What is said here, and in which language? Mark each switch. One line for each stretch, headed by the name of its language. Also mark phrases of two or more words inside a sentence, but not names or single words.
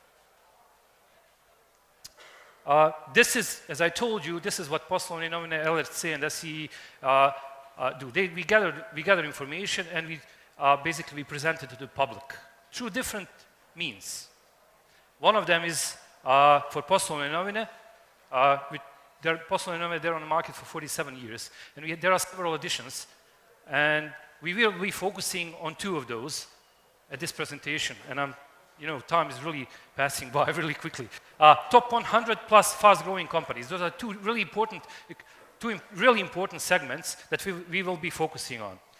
English: This is, as I told you, this is what Poslovne novine LRC and SEE do. We gather information and we basically present it to the public through different means. One of them is for Poslovne novine. Poslovne novine, they're on the market for 47 years, and there are several editions, and we will be focusing on 2 of those at this presentation, and time is really passing by really quickly. Top 100 plus fast-growing companies. Those are 2 really important segments that we will be focusing on.